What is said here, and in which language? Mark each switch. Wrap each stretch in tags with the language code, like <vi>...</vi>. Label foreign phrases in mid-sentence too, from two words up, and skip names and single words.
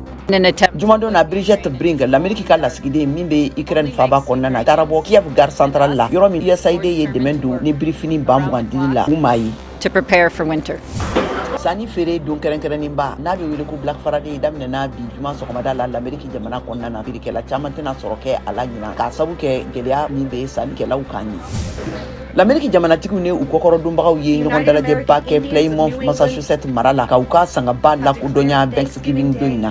<bm>jumadon na Bridget Brink l'Ameriki ka lasigiden min be Ukraine faba kɔnɔna na taara bɔ Kiev</bm> <fr>gare centrale</fr> <bm>la yɔrɔ min USAID ye dɛmɛ don ni birifini ba mugan dili la umayi</bm> <en>to prepare for winter.</en> <bm>Sanni feere don kɛrɛnkɛrɛnnenba n'a bɛ wele ko Black Friday daminɛna bi juma sɔgɔmada la l'Ameriki jamana kɔnɔna na feerekɛla caman tɛna sɔrɔ kɛ a la ɲina k'a sabu kɛ gɛlɛya min bɛ sannikɛlaw kan ye. L'Ameriki jamanatigiw ni u kɔkɔrɔdonbagaw ye ɲɔgɔn dalajɛba kɛ Plymouth, Massachusetts mara la ka u ka sangaba lakodɔnya Thanksgiving don in na.</bm>